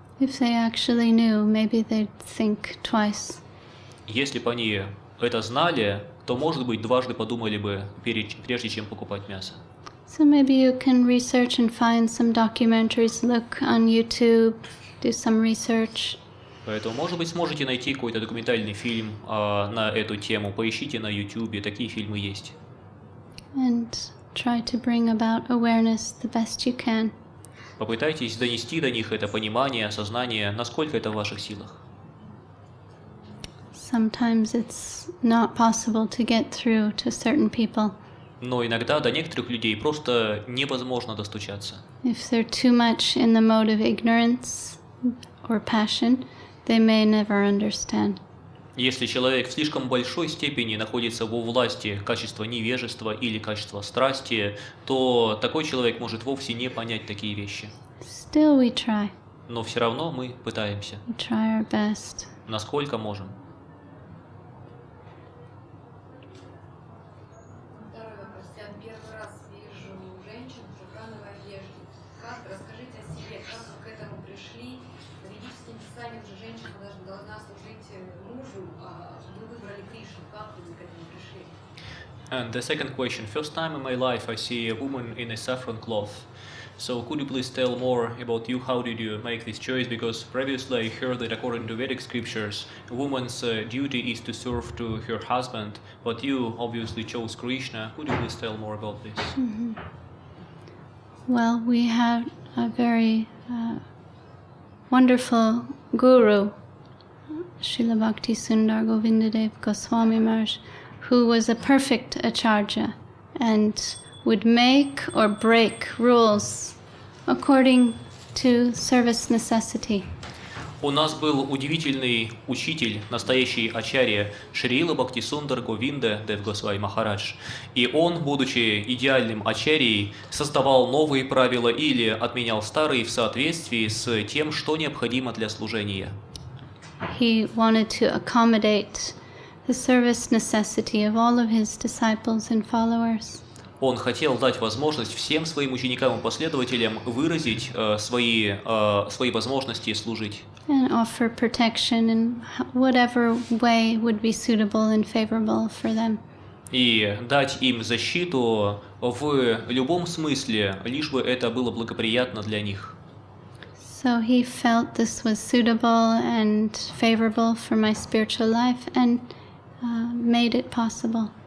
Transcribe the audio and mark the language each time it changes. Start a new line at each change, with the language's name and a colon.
English: If they actually knew, maybe they'd think twice.
Russian: Если бы они это знали, то, может быть, дважды подумали бы, прежде чем покупать мясо.
English: So maybe you can research and find some documentaries, look on YouTube, do some research.
Russian: Поэтому, может быть, сможете найти какой-то документальный фильм на эту тему. Поищите на YouTube, такие фильмы есть.
English: And try to bring about awareness the best you can.
Russian: Попытайтесь донести до них это понимание, осознание, насколько это в ваших силах.
English: Sometimes it's not possible to get through to certain people.
Russian: Но иногда до некоторых людей просто невозможно достучаться.
English: If they're too much in the mode of ignorance or passion, they may never understand.
Russian: Если человек в слишком большой степени находится во власти качества невежества или качества страсти, то такой человек может вовсе не понять такие вещи.
English: Still we try.
Russian: Но все равно мы пытаемся,
English: We try our best.
Russian: насколько можем. Второй вопрос. Я первый раз вижу женщин в шифрановой одежде. как, расскажите о себе, как вы к этому пришли. По ведическим писаниям же женщина должна служить мужу, а вы выбрали Кришну. Как вы к этому пришли?
English: And the second question, first time in my life I see a woman in a saffron cloth. So could you please tell more about you, how did you make this choice? Because previously I heard that according to Vedic scriptures, a woman's duty is to serve to her husband, but you obviously chose Krishna. Could you please tell more about this? Mm-hmm. Well, we have a very wonderful guru, Srila Bhakti Sundar Govindadev Goswami Maharaj, who was a perfect acharya and would make or break rules according to service necessity.
Russian: У нас был удивительный учитель, настоящий ачарья Шрила Бхакти Сундар Говинда Дев Госвами Махарадж. И он, будучи идеальным ачарьей, создавал новые правила или отменял старые в соответствии с тем, что необходимо для служения.
English: He wanted to accommodate the service necessity of all of his disciples and followers.
Russian: Он хотел дать возможность всем своим ученикам и последователям выразить свои возможности служить.
English: And offer protection in whatever way would be suitable and favorable for them.
Russian: И дать им защиту в любом смысле, лишь бы это было благоприятно для них.
English: So he felt this was suitable and favorable for my spiritual life and made it possible.